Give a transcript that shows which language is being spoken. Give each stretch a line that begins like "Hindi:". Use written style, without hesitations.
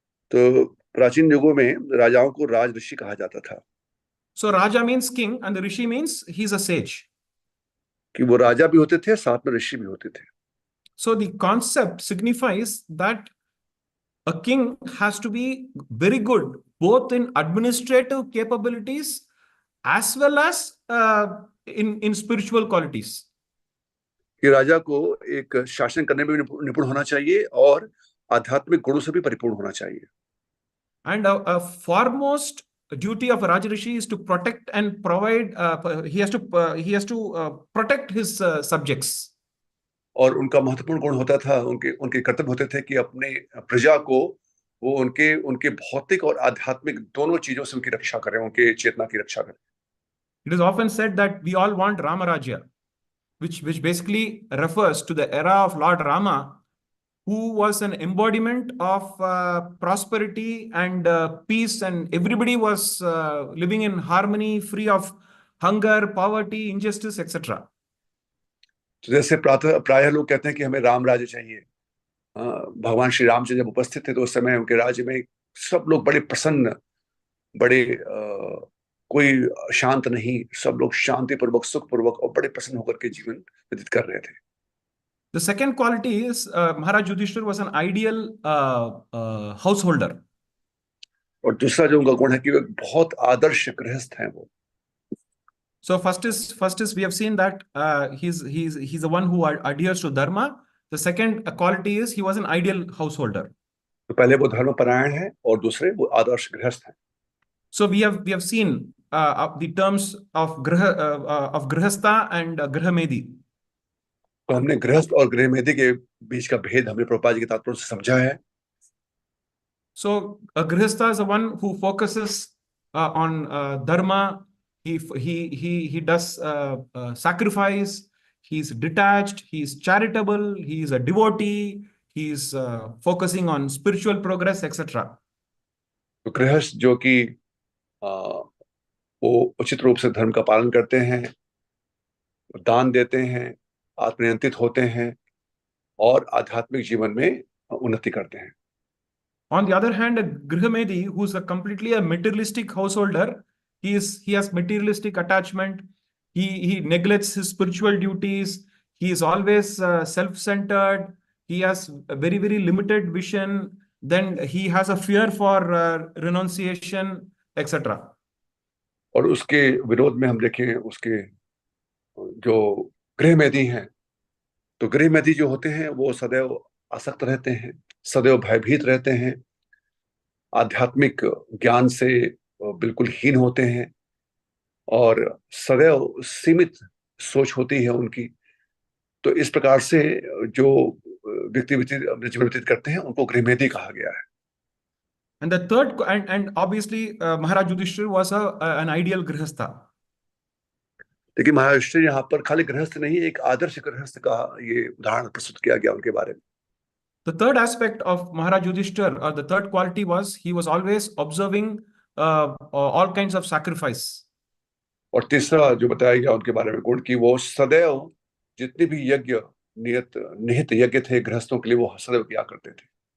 Hindi: तो प्राचीन युगों में राजाओं को राज ऋषि कहा जाता था।
English: So Raja means king and the Rishi means he's a sage.
Hindi: कि वो राजा भी होते थे, साथ में ऋषि भी होते थे।
English: So the concept signifies that a king has to be very good both in administrative capabilities as well as in spiritual qualities.
Hindi: कि राजा को एक शासन करने में भी निपुण होना चाहिए और आध्यात्मिक गुणों से भी परिपूर्ण होना चाहिए।
English: And a foremost duty of a Rajarishi is to protect and provide. He has to protect his subjects.
Hindi: और उनका महत्वपूर्ण गुण होता था, उनके कर्तव्य होते थे कि अपने प्रजा को वो उनके भौतिक और आध्यात्मिक दोनों चीजों से उनकी रक्षा करें, उनके चेतना की रक्षा करें।
English: It is often said that we all want Ramarajya, which basically refers to the era of Lord Rama, who was an embodiment of prosperity and peace, and everybody was living in harmony, free of hunger, poverty, injustice, etc.
Hindi: तो जैसे प्रायः लोग कहते हैं कि हमें राम राज्य चाहिए। भगवान श्री राम जब उपस्थित थे तो उस समय उनके राज्य में सब लोग बड़े प्रसन्न, बड़े कोई शांत नहीं, सब लोग शांतिपूर्वक, सुखपूर्वक और बड़े प्रसन्न होकर के जीवन व्यतीत कर रहे थे।
English: The second quality is Maharaj Yudhishthir was an ideal householder.
Hindi: और दूसरा जो उनका गुण है कि वे बहुत आदर्श गृहस्थ हैं वो।
English: So first is we have seen that he's the one who adheres to dharma. The second quality is he was an ideal householder.
Hindi: तो पहले वो धर्मपरायण है और दूसरे वो आदर्श गृहस्थ हैं।
English: So we have seen the terms of grihastha and grihamedi.
Hindi: तो हमने गृहस्थ और गृहमेधी के बीच का भेद हमने प्रभुपाद जी के तात्पर्य से समझा है।
English: So a grihastha is the one who focuses on dharma. He does sacrifice. He's detached. He's charitable. He's a devotee. He's focusing on spiritual progress, etc.
Hindi: तो गृहस्थ जो कि वो उचित रूप से धर्म का पालन करते हैं, दान देते हैं, आत्मनियंत्रित होते हैं और आध्यात्मिक जीवन में उन्नति करते हैं।
English: On the other hand, a grihamedi, who's completely a materialistic householder, he has materialistic attachment. he neglects his spiritual duties. He is always self-centered. He has a very, very limited vision. Then he has a fear for renunciation, etc.
Hindi: और उसके विरोध में हम देखें उसके जो गृहमेधी हैं, तो गृहमेधी जो होते हैं वो सदैव आसक्त रहते हैं, सदैव भयभीत रहते हैं, आध्यात्मिक ज्ञान से बिल्कुल हीन होते हैं और सदैव सीमित सोच होती है उनकी। तो इस प्रकार से जो व्यक्ति अपने जीवन व्यतीत करते हैं उनको गृहमेधी कहा गया है।
English: And the third, and obviously, Maharaj Yudhishthir was an ideal grihastha.
Hindi: लेकिन महाराज यहाँ पर खाली गृहस्थ नहीं, एक आदर्श गृहस्थ का ये उदाहरण प्रस्तुत किया गया उनके बारे में।
English: The third aspect of Maharaj Yudhishthir, or the third quality, was he was always observing all kinds of sacrifice.
Hindi: और तीसरा जो बताया गया उनके बारे में गुण, कि वो सदैव जितने भी यज्ञ निहित यज्ञ थे गृहस्थों के लिए वो सदैव किया करते थे।